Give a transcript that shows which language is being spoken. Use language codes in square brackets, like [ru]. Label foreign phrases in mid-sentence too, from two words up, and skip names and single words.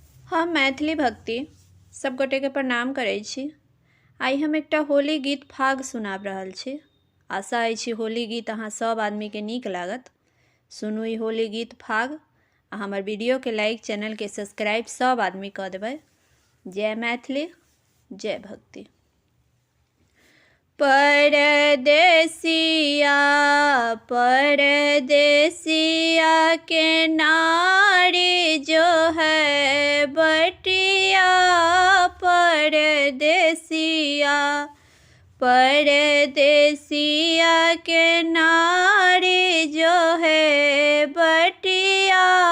[mai] हम मैथिली भक्ति सब गोटे के प्रणाम करै छी। आइ हम एकटा होली गीत फाग सुनाब रहल छी। आशा अछि होली गीत अहाँ सब आदमी के नीक लागत। सुनू ई होली गीत फाग आ हमर वीडियो के लाइक, चैनल के सब्सक्राइब सब आदमी कऽ देबै। जय मैथिली, जय भक्ति। परदेसिया परदेसिया के नारी जो है बटिया, परदेसिया परदेसिया के नारी जो है बटिया,